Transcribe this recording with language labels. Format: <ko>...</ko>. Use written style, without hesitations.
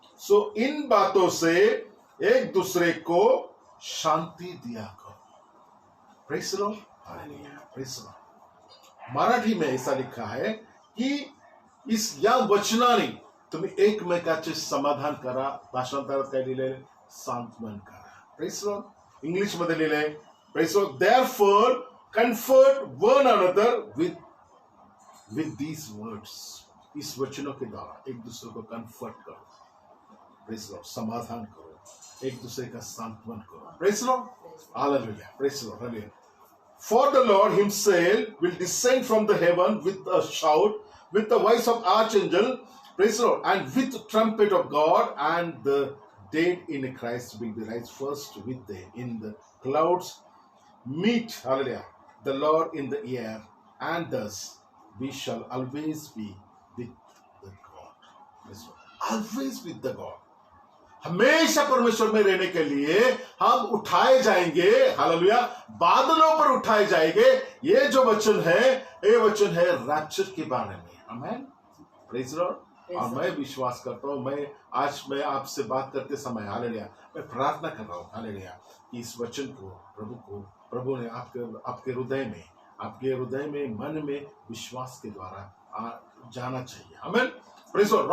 <hi>सो इन बातों से एक दूसरे को शांति दिया करो।</hi> <en>Praise the lord hallelujah. Praise the lord.</en> <hi>Marathi में ऐसा लिखा है की</hi> <mr>या वचनाने तुम्ही एकमेकाचे समाधान करा। भाषांतरात काय लिहिलंय? सांत्वन करा।</mr> <en>Praise the Lord.</en> <mr>इंग्लिश मध्ये लिहिलंय</mr> <en>Praise the Lord, therefore comfort one another with these words।</en> <hi>इस वचनों के द्वारा एक दूसरे को कंफर्ट करो।</hi> <en>Praise the lord.</en> <hi>समाधान करो, एक दूसरे का सांत्वन करो।</hi> <en>Praise the lord hallelujah.</en> <hi>Praise the Lord hallelujah.</hi> <en>For the Lord himself will descend from the heaven with a shout, with the voice of archangel, praise the Lord, and with the trumpet of God, and the dead in Christ will be raised first with them. In the clouds meet, hallelujah, the Lord in the air, and thus we shall always be with the God. Praise the Lord. Always with the God.</en> <hi>हमेशा परमेश्वर में रहने के लिए हम उठाए जाएंगे। Hallelujah. बादलों पर उठाए जाएंगे। ये जो वचन है, ये वचन है रैप्चर के बारे में। आमीन।</hi> <en>Praise the lord.</en> <hi>और मैं विश्वास करता हूं, मैं आपसे बात करते समय हालेलुया मैं प्रार्थना कर रहा हूं हालेलुया कि इस वचन को प्रभु ने आपके हृदय में मन में विश्वास के द्वारा जाना चाहिए। आमीन।</hi> <en>Praise the lord.</en>